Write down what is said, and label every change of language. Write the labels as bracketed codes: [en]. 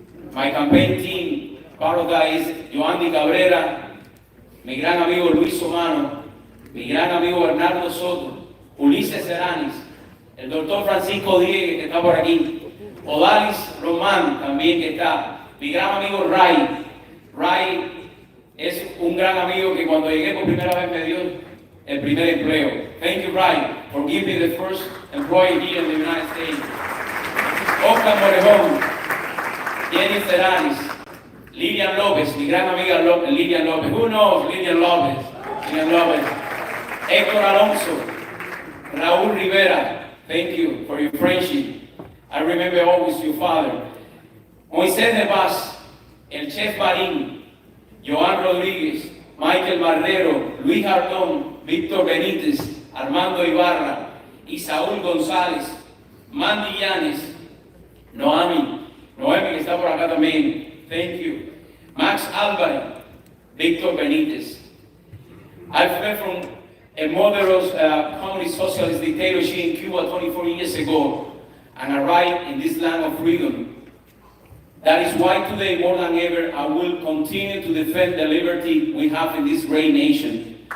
[en] My campaign team, part of that is [es] Joandy Cabrera, mi gran amigo Luis Omano, mi gran amigo Bernardo Soto, Ulises Seranis, el doctor Francisco Diegue, que está por aquí, Odalis Román, también que está, mi gran amigo Ray. Ray es un gran amigo que cuando llegué por primera vez me dio el primer empleo. [en] Thank you, Ray, for giving me the first employee here in the United States. [es] Oscar Morejón, Jenny Seranis, Lilian López, mi gran amiga Lilian López. [en] Who knows Lilian López? Lilian López. Héctor Alonso, Raúl Rivera, thank you for your friendship. I remember always your father. [es] Moisés de Paz, el Chef Marín, Joan Rodríguez, Michael Bardero, Luis Jardón, Víctor Benítez, Armando Ibarra, Isaúl González, Mandy Llanes, Noemi que está por acá también. [en] Thank you. Max Álvarez, Víctor Benítez. I fled from a murderous communist socialist dictatorship in Cuba 24 years ago and arrived in this land of freedom. That is why today, more than ever, I will continue to defend the liberty we have in this great nation.